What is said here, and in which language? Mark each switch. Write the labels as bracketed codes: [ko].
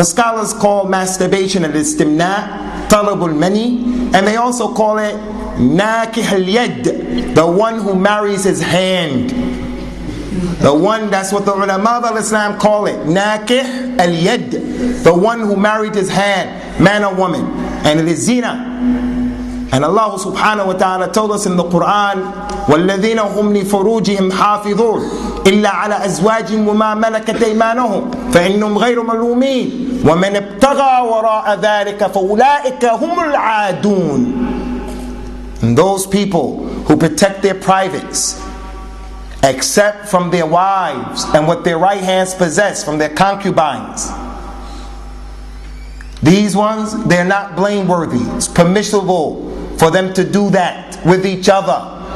[en] The scholars call masturbation al-istimna, talabul mani, and they also call it nakih al-yad, the one who marries his hand. The one, that's what the ulama of Islam call it, nakih al-yad, the one who married his hand, man or woman. And it is zina. [ar] And Allah subhanahu wa ta'ala told us in the Quran, وَالَّذِينَ هُمْ لِفُرُوجِهِمْ حَافِظُونَ إِلَّا عَلَى أَزْوَاجِهِمْ وَمَا مَلَكَتْ أَيْمَانُهُمْ فَإِنَّهُمْ غَيْرُ مَلُومِينَ وَمَنِ ابْتَغَى وَرَاءَ ذَلِكَ فَأُولَٰئِكَ هُمُ الْعَادُونَ. [en] And those people who protect their privates, except from their wives and what their right hands possess from their concubines, these ones, they're not blameworthy. It's permissible for them to do that with each other.